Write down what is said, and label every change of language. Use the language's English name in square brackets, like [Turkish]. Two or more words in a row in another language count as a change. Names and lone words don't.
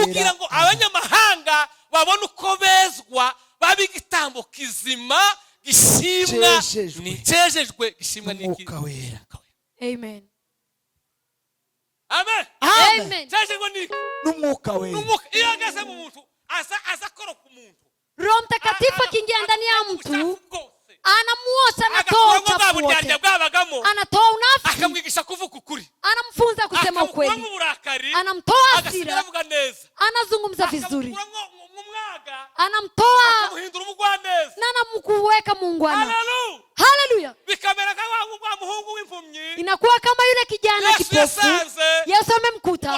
[Kinyarwanda] Kugira ngo abanyamahanga babone uko bezwa babi igitambo kizima gishimwa ni cejejwe gishimwa n'umwuka wera. Amen. Amen. Amen. Cejejwe ni n'umwuka wera. Iyo ageze mu muntu aza koro ku muntu. [Swahili] Roho Mtakatifu akiingia ndani ya mtu anamuosha, anatoa uchafu wote, anatoa unafiki, [Kinyarwanda] akamwigisha kuvuga ukuri, [Swahili] anamfunza kusema ukweli, anamtoa hasira, anazungumza vizuri, anamtoa na anamkuweka muungwana. Haleluya. Inakuwa kama yule kijana kipofu Yesu amemkuta.